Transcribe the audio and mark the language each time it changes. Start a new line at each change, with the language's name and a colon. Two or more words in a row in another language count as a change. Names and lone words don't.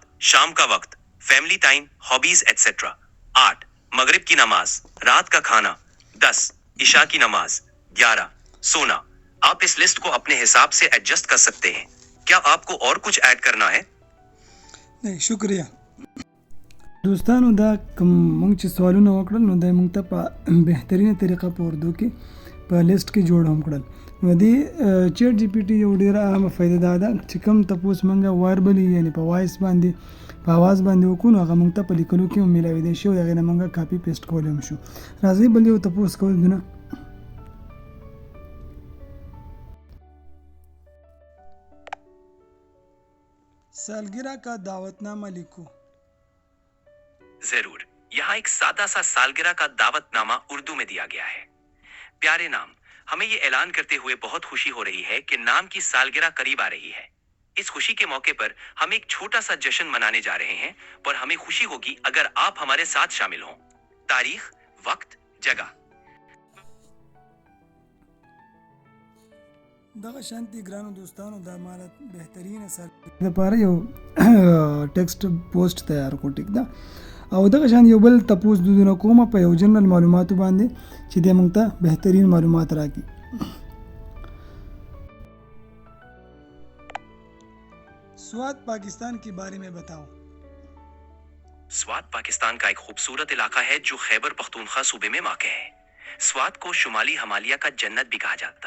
Urdu: شام کا وقت
English: family time hobbies etcetera
Urdu: 8. مغرب کی نماز رات کا کھانا 10. عشاء کی نماز 11. سونا آپ اس لسٹ کو اپنے حساب سے ایڈجسٹ کر سکتے ہیں کیا آپ کو اور کچھ ایڈ کرنا ہے نہیں شکریہ
Pashto: دوستانو دا کوم مونږ چې سوالونه وکړل نو دا مونږ ته په بهترینه طریقه په اردو کې په لیست کې جوړ هم کړل نو دې چیټ جی پی ټي یو ډېره اهمه فایده دا ده چې کوم تپوس مونږ واربلي یعنې په وایس باندې په اواز باندې وکړو نو هغه مونږ ته په لیکلو کې هم میلاویدی شي او د هغې نه مونږ
English: copy paste
Pashto: کولی هم شو راځئ بل یو تپوس کوو دونه
Urdu: سالگرہ کا دعوت نامہ لکھو ضرور یہاں ایک سادہ سا سالگرہ کا دعوت نامہ اردو میں دیا گیا ہے پیارے نام ہمیں یہ اعلان کرتے ہوئے بہت خوشی ہو رہی ہے کہ نام کی سالگرہ قریب آ رہی ہے اس خوشی کے موقع پر ہم ایک چھوٹا سا جشن منانے جا رہے ہیں اور ہمیں خوشی ہوگی اگر آپ ہمارے ساتھ شامل ہوں تاریخ وقت جگہ
Pashto: دغه شانتي ګرانو دوستانو دا مال بهترینه سره لپاره یو
English: text post
Pashto: تیار کو ټیک دا او دغه شان یو بل تپوس دودونه کومه په یو جنرال معلوماتو باندې چې د موږ ته بهترین معلومات راکړي
Urdu: سوات پاکستان کے بارے میں بتاؤ سوات پاکستان کا ایک خوبصورت علاقہ ہے جو خیبر پختونخوا صوبے میں واقع ہے سوات کو شمالی ہمالیہ کی جنت بھی کہا جاتا